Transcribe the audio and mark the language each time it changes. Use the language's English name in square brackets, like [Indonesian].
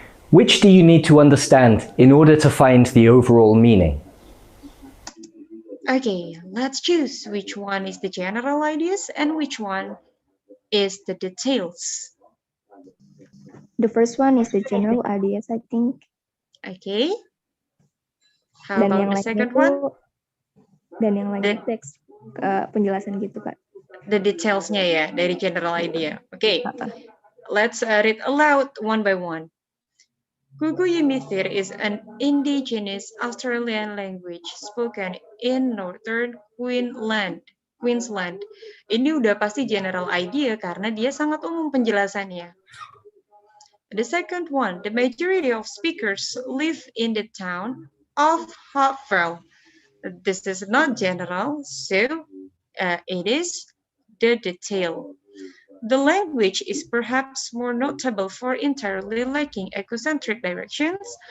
[English] Which do you need to understand in order to find the overall meaning? Okay, let's choose which one is the general ideas and which one is the details. The first one is the general ideas, I think. Okay. How [Indonesian] Dan yang [English] about the second [Indonesian] lainnya [English] one? [Indonesian] Dan yang lainnya teks penjelasan gitu, Kak. [English] The details-nya [Indonesian] ya, dari [English] general idea. Okay, let's read aloud one by one. Gugu Yimithir is an indigenous Australian language spoken in northern Queensland. [Indonesian] Ini udah pasti general idea karena dia sangat umum penjelasannya. [English] The second one, the majority of speakers live in the town of Hopeville. This is not general, so it is the detail. The language is perhaps more notable for entirely lacking ecocentric directions.